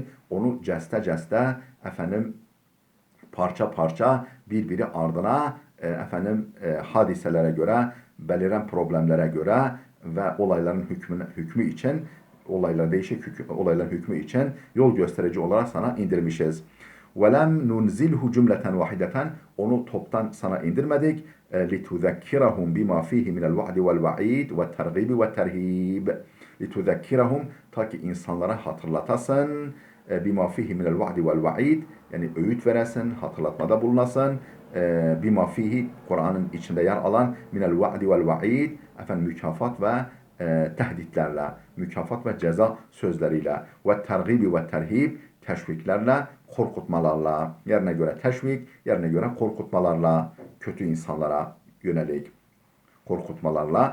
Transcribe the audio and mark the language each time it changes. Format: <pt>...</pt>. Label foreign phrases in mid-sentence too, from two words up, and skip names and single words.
<tr>Onu ceste parça parça birbiri ardına hadiselere göre, beliren problemlere göre ve olayların hükmü için değişik olayların hükmü için yol gösterici olarak sana indirmişiz.</tr> <ar>وَلَمْ نُنْزِلْهُ جملةً واحدةً.</ar> <tr>Onu toptan sana indirmedik.</tr> <ar>لِتُذَكِّرَهُمْ بِمَا فِيهِ مِنَ الْوَعْدِ وَالْوَعِيدِ وَالتَّرْغِيبِ وَالتَّرْهِيبِ لِتُذَكِّرَهُمْ</ar> <tr>ta ki insanlara hatırlatasın.</tr> <ar>بِمَا فِيهِ مِنَ الْوَعْدِ وَالْوَعِيدِ</ar> <tr>yani öğüt veresin, hatırlatmada bulunasın.</tr> <ar>بِمَا فِيهِ</ar> <tr>Kur'an'ın içinde yer alan</tr> <ar>مِنَ الْوَعْدِ وَالْوَعِيدِ</ar> <tr>mükafat ve tehditlerle, mükafat ve ceza sözleriyle ve tergibi ve terhib teşviklerle, korkutmalarla, yerine göre teşvik, yerine göre korkutmalarla, kötü insanlara yönelik korkutmalarla.</tr>